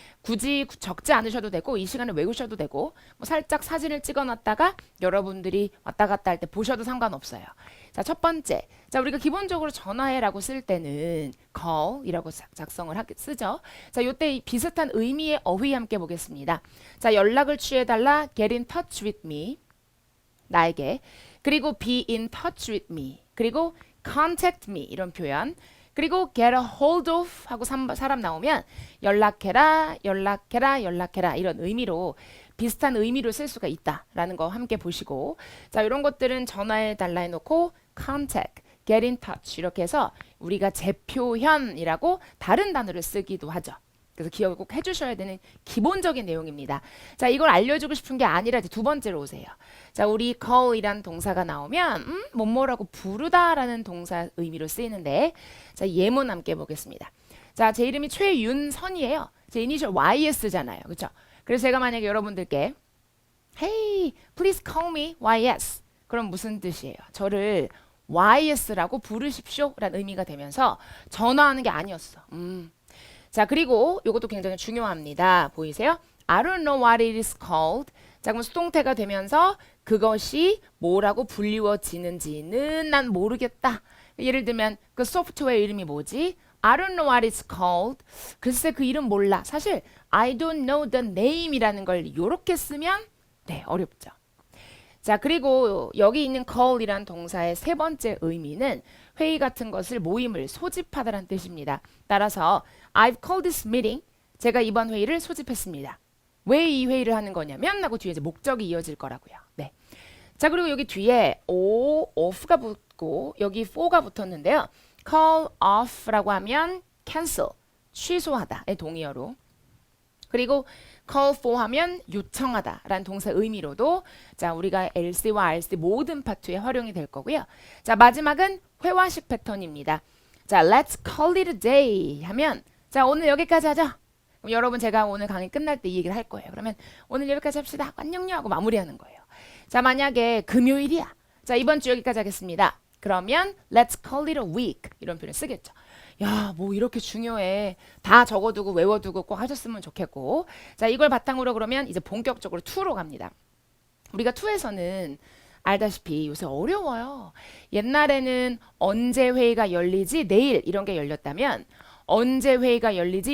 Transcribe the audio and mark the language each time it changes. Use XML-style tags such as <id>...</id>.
<ko>굳이 적지 않으셔도 되고 이 시간에 외우셔도 되고 뭐 살짝 사진을 찍어놨다가 여러분들이 왔다 갔다 할 때 보셔도 상관없어요. 자, 첫 번째. 자, 우리가 기본적으로 전화해라고 쓸 때는 call이라고 쓰죠. 자, 요때 비슷한 의미의 어휘 함께 보겠습니다. 자, 연락을 취해달라.</ko> <en>get in touch with me.</en> <ko>나에게.</ko> <en>그리고 be in touch with me.</en> <ko>그리고</ko> <en>contact me</en> <ko>이런 표현. 그리고</ko> <en>get a hold of</en> <ko>하고 사람 나오면 연락해라 이런 의미로 비슷한 의미로 쓸 수가 있다라는 거 함께 보시고 자, 이런 것들은 전화해 달라 해놓고 contact, get in touch 이렇게 해서 우리가 재표현이라고 다른 단어를 쓰기도 하죠. 그래서 기억을 꼭 해주셔야 되는 기본적인 내용입니다. 자, 이걸 알려주고 싶은 게 아니라 이제 두 번째로 오세요. 자, 우리 call이란 동사가 나오면 뭐뭐라고 부르다라는 동사 의미로 쓰이는데 자, 예문 함께 보겠습니다. 자, 제 이름이 최윤선이에요. 제 이니셜 YS잖아요. 그렇죠? 그래서 제가 만약에 여러분들께</ko> <en>Hey, please call me YS.</en> <ko>그럼 무슨 뜻이에요? 저를 YS라고 부르십시오 라는 의미가 되면서 전화하는 게 아니었어. 자, 그리고 이것도 굉장히 중요합니다. 보이세요?</ko> <en>I don't know what it is called.</en> <ko>자, 그럼 수동태가 되면서 그것이 뭐라고 불리워지는지는 난 모르겠다. 예를 들면 그 소프트웨어 이름이 뭐지?</ko> <en>I don't know what it's called.</en> <ko>글쎄 그 이름 몰라. 사실</ko> <en>I don't know the name</en> <ko>이라는 걸 이렇게 쓰면 네, 어렵죠. 자, 그리고 여기 있는 call이란 동사의 세 번째 의미는 회의 같은 것을 모임을 소집하다라는 뜻입니다.</ko> <en>따라서 I've called this meeting.</en> <ko>제가 이번 회의를 소집했습니다. 왜 이 회의를 하는 거냐면 하고 뒤에 이제 목적이 이어질 거라고요. 네. 자, 그리고 여기 뒤에 off가 붙고 여기 for가 붙었는데요. call off라고 하면 cancel, 취소하다의 동의어로 그리고 call for 하면 요청하다라는 동사 의미로도 자, 우리가 LC와 RC 모든 파트에 활용이 될 거고요. 자, 마지막은 회화식 패턴입니다. 자,</ko> <en>let's call it a day</en> <ko>하면 자, 오늘 여기까지 하자. 그럼 여러분 제가 오늘 강의 끝날 때 이 얘기를 할 거예요. 그러면 오늘 여기까지 합시다. 안녕요 하고 마무리하는 거예요. 자, 만약에 금요일이야. 자, 이번 주 여기까지 하겠습니다.</ko> <en>그러면 let's call it a week</en> <ko>이런 표현을 쓰겠죠. 야, 뭐 이렇게 중요해. 다 적어두고 외워두고 꼭 하셨으면 좋겠고. 자, 이걸 바탕으로 그러면 이제 본격적으로 2로 갑니다. 우리가 2에서는 알다시피 요새 어려워요. 옛날에는 언제 회의가 열리지? 내일 이런 게 열렸다면 언제 회의가 열리지?</ko>